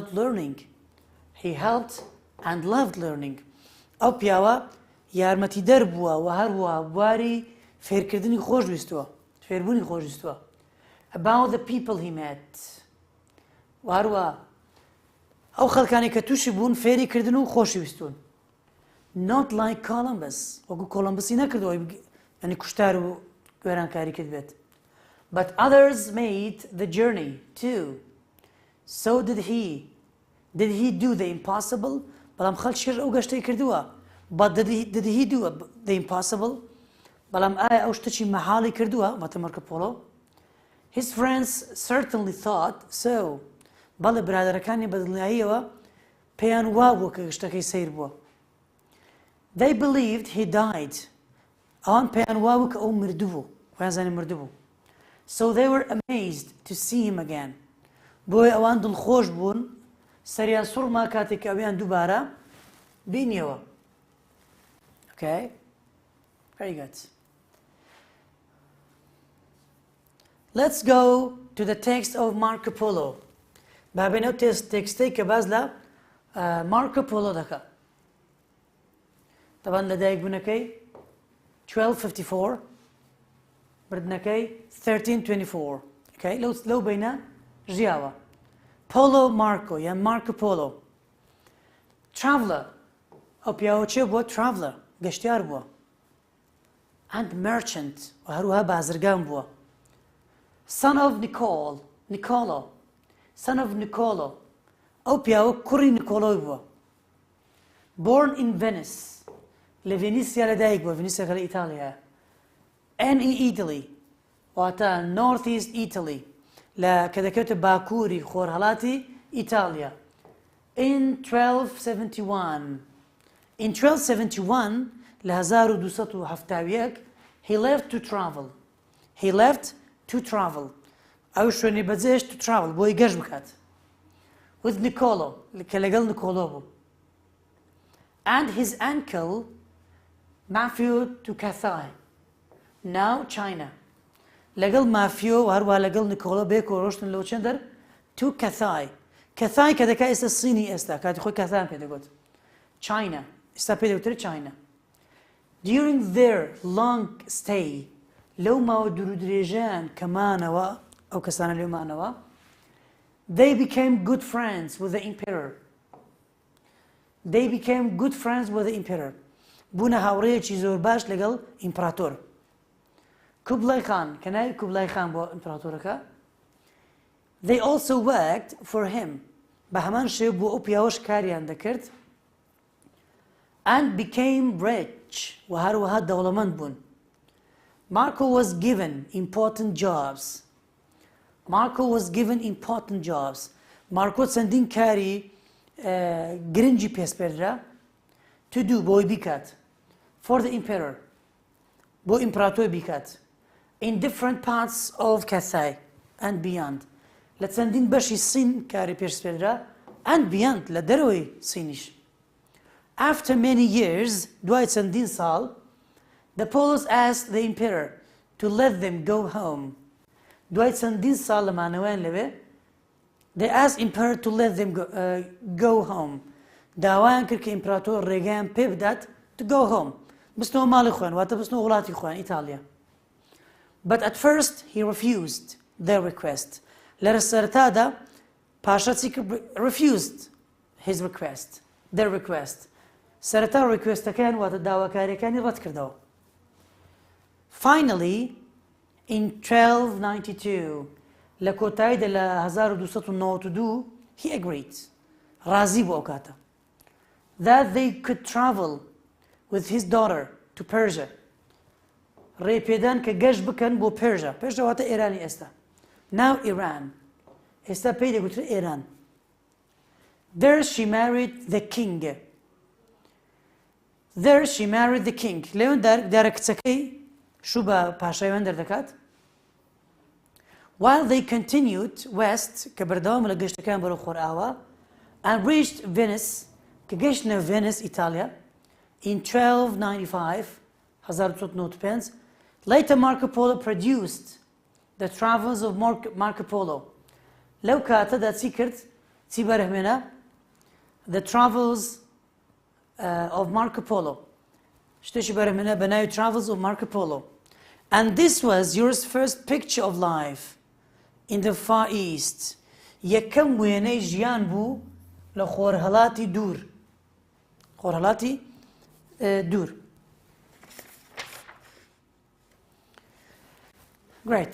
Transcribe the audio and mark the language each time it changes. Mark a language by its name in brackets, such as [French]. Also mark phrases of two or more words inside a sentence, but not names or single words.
[English] loved learning [Central Kurdish] ئەو پیاوە یارمەتیدەر بووە و هەروە بواری فێرکردنی فێربوونی خۆشویستووە [English] about the people he met [Central Kurdish] و هەروە ئەو خەڵکانی کە تووشی بوون فێری کردن و خۆشویستون [English] not like Columbus [Central Kurdish] وەکو کۆلۆمبسی نەکردەوەی ینی کوشتار و گوێرانکاری کرد بێت [English] but others made the journey too so did he do the impossible [Central Kurdish] بەڵام خەڵکیش ئەو گەشتەی کردووە [English] but did he do the impossible [Central Kurdish] بەڵام ئایا ئەو شتێکی مەحاڵی کردووە ماتە [English] Marco Polo his friends certainly thought so [Central Kurdish] بەڵێ برادەرەکانی بەدڵنیاییەوە پێیان وا بووە کە گشتەکەی سەیر بووە. [English] They believed he died. [Central Kurdish] ئەوان پێیان وا بوو کە ئەو مردووبوو، خۆیان زانی مردووبوو. [English] So they were amazed to see him again. [Central Kurdish] بۆیە ئەوان دڵخۆش بوون سەریان سوڕما کاتێک ئەویان دووبارە بینیەوە. [English] Okay? Very good. Let's go to the text of Marco Polo. [Central Kurdish] بابێنەوە تێکستەی کە باز لە مارکۆ پۆلۆ دەکات. طبعا لەدایک بوونەکەی 1254 بردنەکەی 1324. Okay? لەو بینە ژیاوە. پۆلۆ مارکۆ یان مارکۆ پۆلۆ. Traveler. ئەو پیاوە چێ بووە؟ Traveler. گەشتیار بووە. [English] And merchant. [Central Kurdish] و هەروەها بازرگان بووە. [English] Son of Niccolo. Son of Niccolo. [Central Kurdish] ئەو پیاوە کوڕی نیکۆلۆی بووە. [English] Born in Venice. [Central Kurdish] لە ڤێنیسیا لەدایک بووە. ڤێنیسیاکە لە ئیتاڵیایە. [English] And in Italy. واتە North East Italy. [Central Kurdish] کە دەکەوێتە باکووری خۆرهەڵاتی ئیتاڵیا. [English] In 1271. In 1271 لە 1271 he left to travel. He left to travel. [Central Kurdish] ئەو شوێنی بەجێش [English] to travel [Central Kurdish] بۆی گەشت بکات. With Niccolo کە لەگەڵ نیکۆلۆ بوو. [English] And his uncle Maffeo to Cathay. Now China. [Central Kurdish] لەگەڵ مافیۆ و هەروە لەگەڵ نیکۆلۆ بێک و ڕۆشتن لەو چەندەر to Cathay. Cathay کە دەکات ئێستا سینی ئێستا کاتی خۆی کەثایان پێ دەگوت. [English] China. [Central Kurdish] ئێستا پێ دەوترێت [English] China. During their long stay [Central Kurdish] لەو ماوە دوورودرێژیان کە مانەوە ئەو کەسانە لێو مانەوە [English] they became good friends with the emperor. They became good friends with the emperor. [Central Kurdish] بوونە هاوڕێیەکی زۆر باش لەگەڵ ئیمپراتۆر. کوبلای خان کە ناوی کوبلای خان بۆ ئیمپراتۆرەکە. [English] They also worked for him. [Central Kurdish] بە هەمان شێوە بۆ ئەو پیاوەش کاریان دەکرد. [English] And became rich. [Central Kurdish] و هەروەها دەوڵەمەند بوون. [English] Marco was given important jobs. Marco was given important jobs. [Central Kurdish] Marco چەندین کاری گرنگی پێسپێردرا [English] to do [Central Kurdish] بۆی بیکات. [English] For the emperor. [Central Kurdish] بۆ ئیمپراتۆر بیکات. [English] In different parts of Cathay and beyond. [Central Kurdish] لە چەندین بەشی سین کاری پێسپێردرا [English] and beyond [Central Kurdish] لە دەرەوەی سینیش. [English] After many years [Central Kurdish] دوای چەندین ساڵ [English] the Polos asked the emperor to let them go home. [Central Kurdish] دوای چەندین ساڵ لەمانەوەیان لەوێ [English] they asked emperor to let them go home. [Central Kurdish] داوایان کرد کە ئیمپراتۆر ڕێگەیان پێ بدات [English] to go home. [Central Kurdish] بستنەوە ماڵی خۆیان واتە بستنەوە وڵاتی خۆیان ئیتالیا. [English] But at first he refused their request. [Central Kurdish] لە سەرەتادا پاشا چی کرد؟ [English] refused his request. Their request. [Central Kurdish] سەرەتا ڕیکوێستەکان واتە داواکاریەکانی ڕەت کردەوە. [English] Finally, in 1292 [Central Kurdish] لە کۆتاییدا لە [English] 1292 he agreed. [Central Kurdish] ڕازی بوو ئەو کاتە. [English] That they could travel with his daughter to Persia. [Central Kurdish] ڕێپێدان کە گەشت بکەن بۆ پێرژا. پێرژا واتە ئێرانی ئێستا. [English] Now Iran. [Central Kurdish] ئێستا پێی دەگوترێت ئێران. [English] There she married the king. There she married the king. [Central Kurdish] لێوان دارە کچەکەی شوو بە پاشایوان دەردەکات. [English] While they continued west [Central Kurdish] کە بەردەوام لە گەشتەکان بەرەو خۆرئاوا [English] and reached Venice [Central Kurdish] کە گەشتنە Venice ئیتالیا [English] in 1295 1295 later Marco Polo produced the travels of Marco Polo. [Central Kurdish] لەو کاتەدا چی کرد؟ چی بەرهمێنا؟ The travels of Marco Polo. شتێکی بەرهمێنا بە ناوی Travels of Marco Polo. [English] And this was your first picture of life in the Far East. [Central Kurdish] یەکەم وێنەی ژیان بوو لە خۆرهەڵاتی دوور. خۆرهەڵاتی دوور. [English] Great.